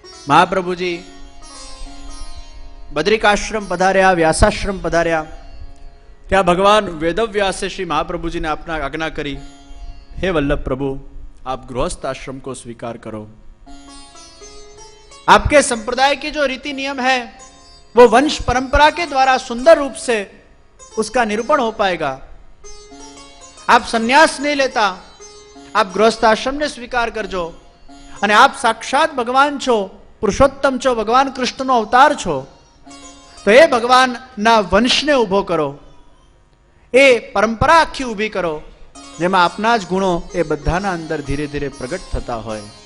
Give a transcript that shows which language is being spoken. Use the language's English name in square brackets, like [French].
[Gujarati] મહાપ્રભુજી બદ્રિકાશ્રમ પધાર્યા, વ્યાસાશ્રમ પધાર્યા. ત્યાં ભગવાન વેદવ્યાસે શ્રી મહાપ્રભુજીને આપના આજ્ઞા કરી, હે વલ્લભ પ્રભુ, [Hindi] आप गृहस्थ आश्रम को स्वीकार करो. आपके संप्रदाय के जो रीति नियम है वो वंश परंपरा के द्वारा सुंदर रूप से उसका निरूपण हो पाएगा. आप संन्यास नहीं लेता, आप गृहस्थ आश्रम ने स्वीकार करजो. [Gujarati] અને આપ સાક્ષાત ભગવાન છો, પુરુષોત્તમ છો, ભગવાન કૃષ્ણનો અવતાર છો. તો એ ભગવાનના વંશને ઊભો કરો, એ પરંપરા આખી ઊભી કરો જેમાં આપના જ ગુણો એ બધાના અંદર ધીરે ધીરે પ્રગટ થતા હોય.